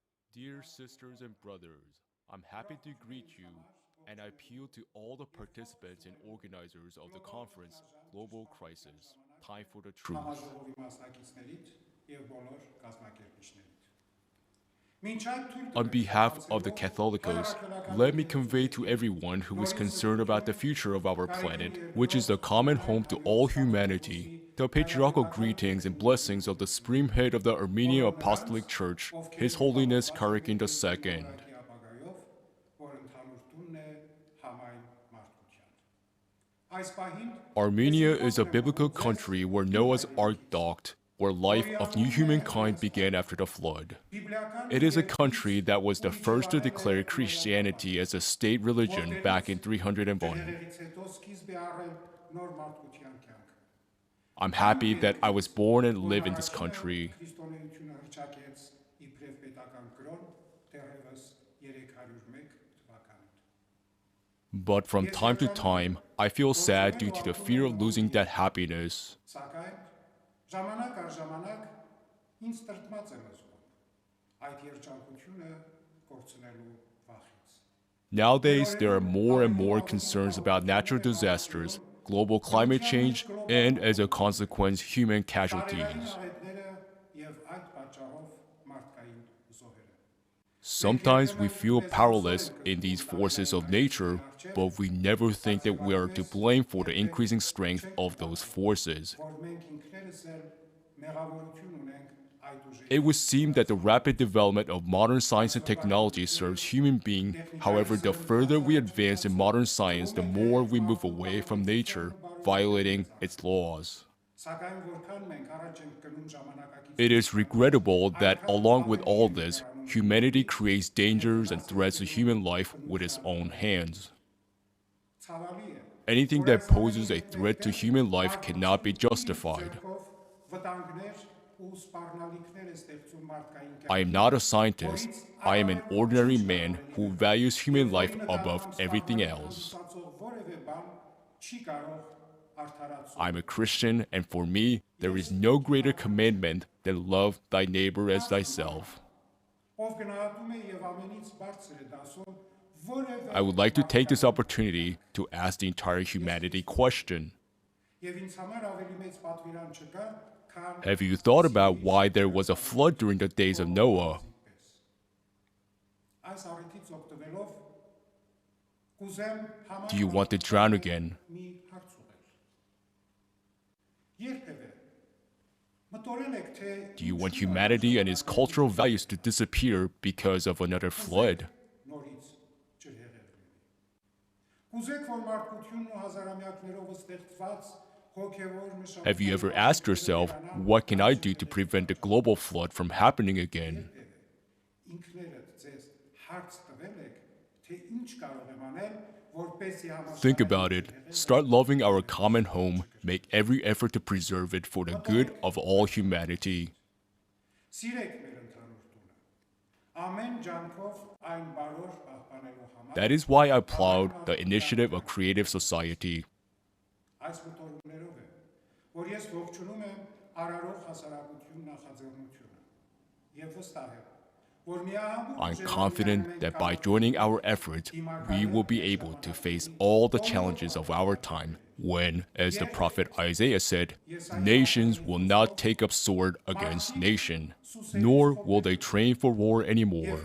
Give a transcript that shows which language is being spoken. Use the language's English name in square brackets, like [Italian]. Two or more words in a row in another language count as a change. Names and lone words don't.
[English] Dear sisters and brothers, I'm happy to greet you, and I appeal to all the participants and organizers of the conference Global Crisis, Time for the Truth. [Armenian] Համաժողովի մասնակիցներից եւ բոլոր կազմակերպիչներից։ Մինչ այդ թույլ [English] On [Armenian] տվեք [English] behalf of the [Armenian] փոխանցելով [English] Catholicos, [Armenian] հրապարակային [English] let me convey to everyone who is concerned about the future of our planet, which is the common home to all humanity, the patriarchal greetings and blessings of the supreme head of the Armenian Apostolic Church, His Holiness Karakin II. [Armenian] ապագայով, որ ընդհանուր տունն է համայն մարդկության։ Այս պահին [English] Armenia is a biblical country where Noah's Ark docked, where life of new humankind began after the flood. It is a country that was the first to declare Christianity as a state religion back in 301. [Armenian] դեղերից հետո սկիզբ է առել նոր մարդկության կյանքը։ [English] I'm happy that I was born and live in this country. [Armenian] Քրիստոնեությունը հռչակեց իբրև պետական կրոն դեռևս 301 թվականին։ [English] But from time to time, I feel sad due to the fear of losing that happiness. [Armenian] Սակայն ժամանակ առ ժամանակ ինձ տրտմած եմ զգում այդ երջանկությունը կորցնելու վախից։ [English] Nowadays, there are more and more concerns about natural disasters, global climate change, and as a consequence, human casualties. [Armenian] Եվ այդ պատճառով մարդկային զոհերը։ [English] Sometimes we feel powerless in these forces of nature, but we never think that we are to blame for the increasing strength of those forces. [Armenian] Որ մենք ինքներս էլ մեղավորություն ունենք այդ ուժի։ [English] It would seem that the rapid development of modern science and technology serves human beings. However, the further we advance in modern science, the more we move away from nature, violating its laws. [Armenian] Սակայն որքան մենք առաջ ենք գնում ժամանակակից [English] It is regrettable that, along with all this, humanity creates dangers and threats to human life with its own hands. [Armenian] ցավալի է, [English] Anything that poses a threat to human life cannot be justified. [Armenian] վտանգներ ու սպառնալիքներ է ստեղծում մարդկային [English] I am not a scientist. I am an ordinary man who values human life above everything else. [Armenian] որևէ բան չի կարող արդարացնել։ [English] I'm a Christian, and for me, there is no greater commandment than love thy neighbor as thyself. [Armenian] Ով գնահատում է եւ ամենից բարձր է դասում որևէ [English] I would like to take this opportunity to ask the entire humanity question. [Armenian] եւ ինձ համար ավելի մեծ պատվիրան չկա, քան [English] Have you thought about why there was a flood during the days of Noah? [Armenian] այս առիթից օգտվելով կուզեմ [English] Do you want to drown again? [Armenian] մի հարց ուղղել։ Երբևէ մտորել եք թե [English] Do you want humanity and its cultural values to disappear because of another flood? [Armenian] նորից ջրհեղեղ լինի։ Կուզեք որ մարդկությունն ու հազարամյակներով ստեղծված հոգևոր մշակույթը [English] Have you ever asked yourself, what can I do to prevent the global flood from happening again? [Armenian] ինքներդ ձեզ հարց տվել եք թե ինչ կարող եմ անել որպեսզի [English] Think about it. Start loving our common home. Make every effort to preserve it for the good of all humanity. [Armenian] Սիրեք մեր ընդհանուր տունը։ Ամեն ջանքով այն բարոր պահպանելու համար [English] That is why I applaud the initiative of Creative Society. [Armenian] այս մտորումներով է, որ ես ողջունում եմ արարող հասարակություն նախաձեռնությունը եւ վստահ եմ, որ միահամուռ [English] I'm confident that by joining our efforts, we will be able to face all the challenges of our time when, as the prophet Isaiah said, nations will not take up sword against nation, nor will they train for war anymore.